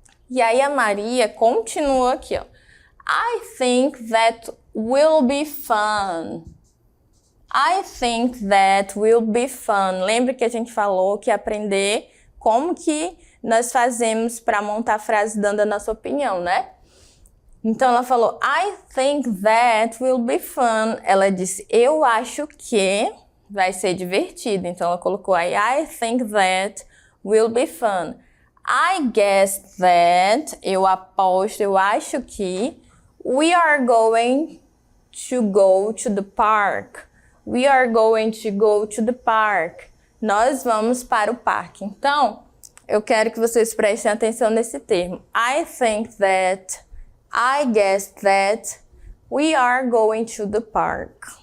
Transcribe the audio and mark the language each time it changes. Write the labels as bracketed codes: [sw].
[pt] E aí a Maria continua aqui, ó. [en] I think that will be fun. I think that will be fun. [pt] Lembra que a gente falou que aprender como que nós fazemos para montar a frase dando a nossa opinião, né? Então, ela falou, [en] I think that will be fun. [pt] Ela disse, eu acho que vai ser divertido. Então, ela colocou aí, [en] I think that will be fun. I guess that, [pt] eu aposto, eu acho que [en] we are going to go to the park. We are going to go to the park. [pt] Nós vamos para o parque. Então, eu quero que vocês prestem atenção nesse termo. [en] I think that, I guess that, we are going to the park.